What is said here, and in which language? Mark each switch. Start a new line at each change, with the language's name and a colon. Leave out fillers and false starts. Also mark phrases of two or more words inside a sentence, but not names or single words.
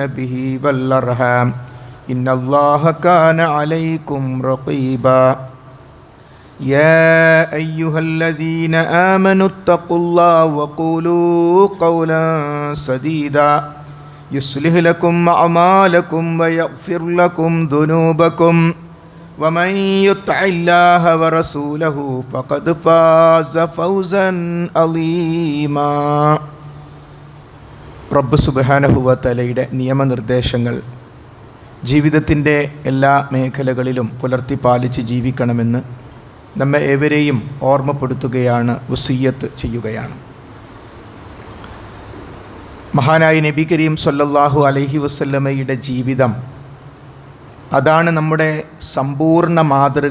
Arabic: به والأرحام إن الله كان عليكم رقيبا يا أيها الذين آمنوا اتقوا الله وقولوا قولا سديدا يصلح لكم أعمالكم ويغفر لكم ذنوبكم ومن يطع الله ورسوله فقد فاز فوزا عظيما رب سبحانه وتعالى
Malayalam: നിയമനിർദ്ദേശങ്ങൾ ജീവിതത്തിൻ്റെ എല്ലാ മേഖലകളിലും പുലർത്തി പാലിച്ച് ജീവിക്കണമെന്ന് നമ്മെ ഏവരെയും ഓർമ്മപ്പെടുത്തുകയാണ്, വസിയ്യത്ത് ചെയ്യുകയാണ്. മഹാനായ
Arabic: نبي كريم صلى الله عليه وسلم
Malayalam: ജീവിതം, അതാണ് നമ്മുടെ സമ്പൂർണ്ണ മാതൃക.